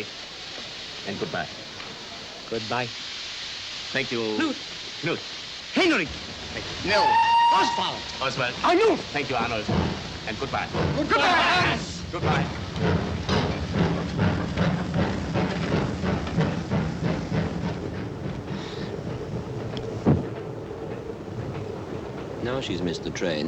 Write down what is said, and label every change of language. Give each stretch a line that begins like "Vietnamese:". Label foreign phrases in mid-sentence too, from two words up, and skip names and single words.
English: And goodbye. Goodbye. Thank you. Knut. Knut. Henrik. No. Oswald. Oswald. Arnold. Thank you, Arnold. And goodbye. Goodbye. Goodbye. Now she's missed the train.